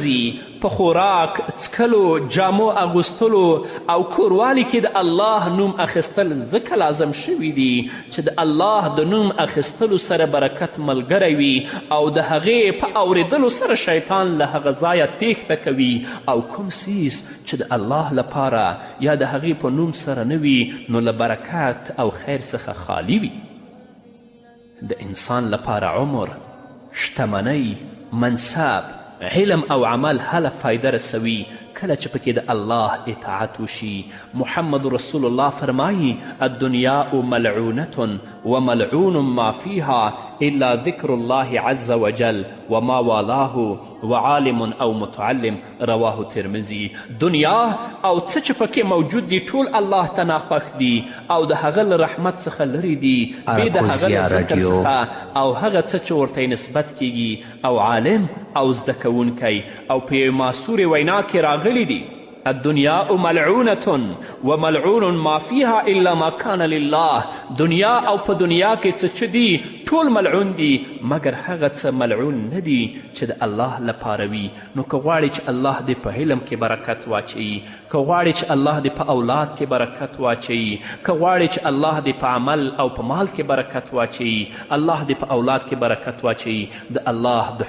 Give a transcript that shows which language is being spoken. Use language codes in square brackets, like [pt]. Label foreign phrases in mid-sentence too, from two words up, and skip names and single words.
[ps] ځي په خوراک څکلو جامو اغوستلو او کوروالي کې د الله نوم اخیستل ځکه لازم شوي دي چې د الله د نوم اخیستلو سره برکت ملګری وي او د هغې په اورېدلو سره شیطان له هغه ځایه تیښته کوي او کوم څیز چې د الله لپاره یا د هغې په نوم سره نه وي نو له برکت او خیر څخه خالی وي د انسان لپاره عمر شتمنۍ منصب علم او عمل هله فایده رسوي کله چې پکې د الله اطاعت وشي محمد رسول الله فرمایي [ar] الدنیاء ملعونة وملعون ما فيها الا ذکر الله عز وجل وما والاه وعالم او متعلم رواه ترمذي [ps] دنیا او څه چې پکې موجود دي ټول الله ته ناخوښ دي او د هغه له رحمت څخه لرې دي بې د هغه له ذکر څخه او هغه څه چې ورته نسبت کیږي او عالم او زده کوونکی او په یوې معصورې وینا کې راغلی دي [ar] الدنيا ملعونة وملعون ما فيها إلا ما كان لله [ps] دنیا او په دنیا کې څه دي ټول ملعون دي مګر هغه څه ملعون نه دي چې د الله لپاره وي نو که غواړې چې الله دې په علم کې برکت واچوي که غواړې چې الله دې په اولاد کې برکت واچوي که غواړې چې الله دې په عمل او په مال کې برکت واچوي الله دې په اولاد کې برکت واچوي د الله د